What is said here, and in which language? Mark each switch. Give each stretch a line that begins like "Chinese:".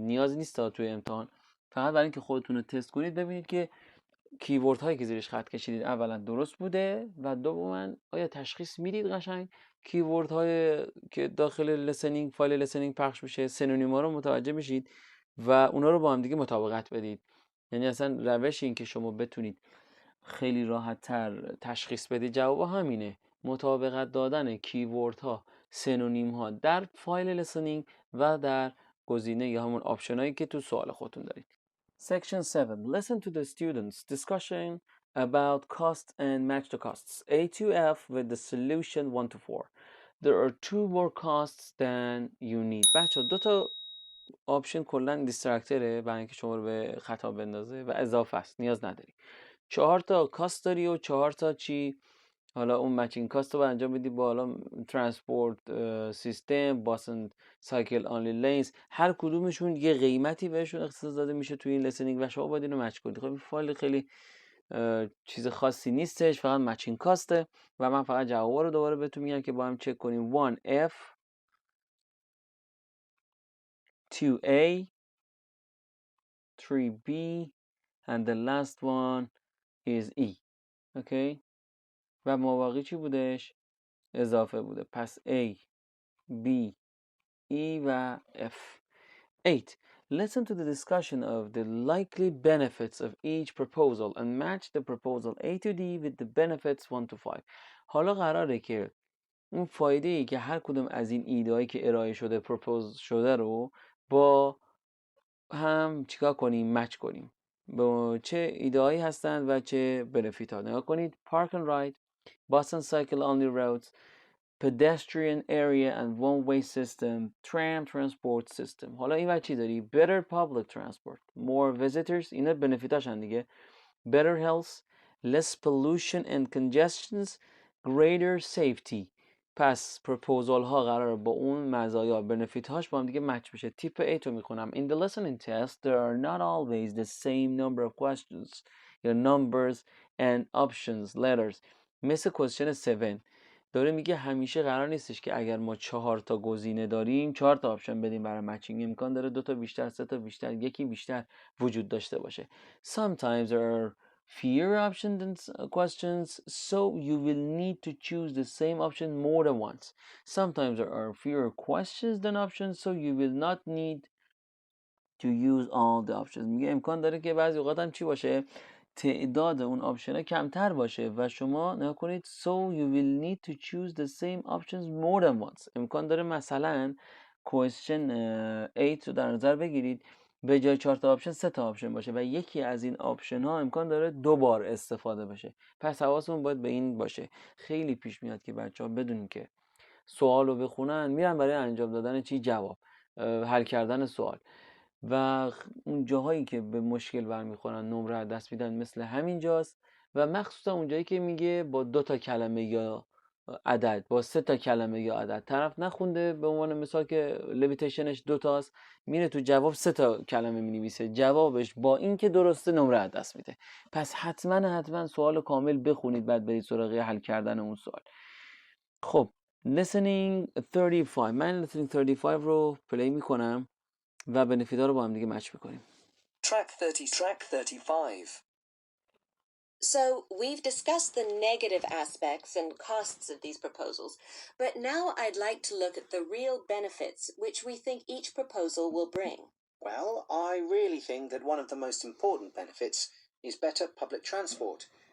Persian: نیاز نیست تا توی امتحان، فقط برای اینکه خودتون رو تست کنید ببینید که کیورد هایی که زیرش خط کشیدید اولا درست بوده و دوما آیا تشخیص میدید قشنگ کیورد های که داخل لسنینگ فایل لسنینگ پخش میشه سینونیما رو متوجه میشید و اونا رو با هم دیگه مطابقت بدید. یعنی اصلا روش این که شما بتونید خیلی راحت تر تشخیص بدید جواب همینه، مطابقت دادن کیورد ها سینونیم ها در فایل لسنینگ و در گزینه یا همون آپشن هایی که تو سوال خودتون دارید.
English: Section 7. Listen to the students discussion about cost and match the costs. A to F with the solution 1 to 4. There are 2 more costs than you need.
Persian: بچه دو تا آپشن کلا دیسترکتره برای اینکه شما رو به خطا بندازه و اضافه است، نیاز نداری. 4 تا کاست داری و 4 تا چی؟ حالا اون مچینگ کاست رو انجام بدی با حالا ترانسپورت سیستم،
English: buses cycle only lanes,
Persian: هر کدومشون یه قیمتی بهشون اختصاص داده میشه توی این لسنینگ و شما باید اینو مچ کنید. خب این فایل خیلی چیز خاصی نیستش، فقط مچینگ کاسته و من فقط جوابا رو دوباره بهتون میگم که با هم چک کنیم.
English: 1F 2A 3B and the last one is E.
Persian: اوکی و ماباقی چی بودش؟ اضافه بوده. پس A B E و F. 8.
English: Listen to the discussion of the likely benefits of each proposal and match the proposal A to D with the benefits 1 to 5.
Persian: حالا قراره که اون فایده ای که هر کدوم از این ایده‌ای که ارائه شده پروپوز شده رو با هم چیکار کنیم؟ مچ کنیم. با چه ایده‌هایی هستند و چه بنفیت ها. نگاه کنید.
English: Park and ride, bus and cycle only routes, pedestrian area and one-way system, tram transport system.
Persian: حالا این چی داری؟
English: Better public transport, more visitors.
Persian: اینا بنفیتاشن دیگه.
English: Better health, less pollution and congestions, greater safety.
Persian: پس پروپوزال ها قرار با اون مزایا بنفیت هاش با هم دیگه مچ بشه. تیپ A تو میخونم.
English: In the listening test there are not always the same number of questions, numbers and options letters.
Persian: مثل question 7 داره میگه همیشه قرار نیستش که اگر ما 4 تا گزینه داریم 4 تا آپشن بدیم برای مچینگ. امکان داره 2 تا بیشتر، 3 تا بیشتر، یکی بیشتر وجود داشته باشه.
English: Sometimes there are fewer options than questions, so you will need to choose the same option more than once. Sometimes there are fewer questions than options, so you will not need to use all the options.
Persian: میگه امکان داره که بعضی اوقات هم چی باشه؟ تعداد اون آپشن ها کمتر باشه و شما نگاه کنید
English: so you will need to choose the same options more than once.
Persian: امکان داره مثلا question 8 رو در نظر بگیرید به جای 4 تا آپشن 3 تا آپشن باشه و یکی از این آپشن ها امکان داره 2 بار استفاده بشه. پس حواسمون باید به این باشه. خیلی پیش میاد که بچه‌ها بدونین که سوال رو بخونن میرن برای انجام دادن چی؟ جواب، حل کردن سوال. و اون جاهایی که به مشکل برمیخورن نمره از دست میدن مثل همین جاست و مخصوصا اونجایی که میگه با 2 تا کلمه یا عدد، با 3 تا کلمه یا عدد. طرف نخونده به عنوان مثال که لیمیتیشنش 2 تاست، میره تو جواب 3 تا کلمه مینویسه، جوابش با این که درسته نمره از دست میده. پس حتما سوال کامل بخونید بعد برید سراغ حل کردن اون سوال. خب listening 35. من listening 35 رو پلی میکنم و بنفیتا رو با هم دیگه مچ میکنیم.
English: Track 35. So we've discussed the negative aspects and costs of these proposals, but now I'd like to look at the real benefits which we think each proposal will bring. Well, I really think that one of the most important benefits is better public transport.